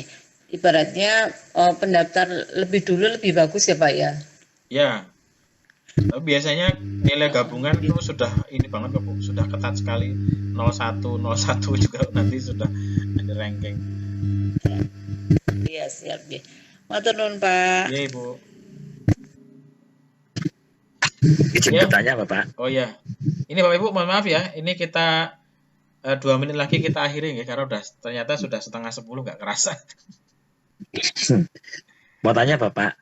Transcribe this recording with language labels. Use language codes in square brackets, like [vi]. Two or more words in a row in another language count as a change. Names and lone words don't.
[id] Ibaratnya pendaftar lebih dulu lebih bagus ya Pak ya? Ya. Tapi biasanya nilai gabungan itu sudah ini banget Bu, sudah ketat sekali. 01 juga nanti sudah ada ranking. Iya, siap deh. [jv] Matur nuwun Pak. [id] Iya Ibu. Izin bertanya Bapak. Oh ya. Ini Bapak Ibu mohon maaf ya, ini kita 2 menit lagi kita akhiri ya, karena ternyata sudah 9:30 nggak kerasa. Mau tanya Bapak,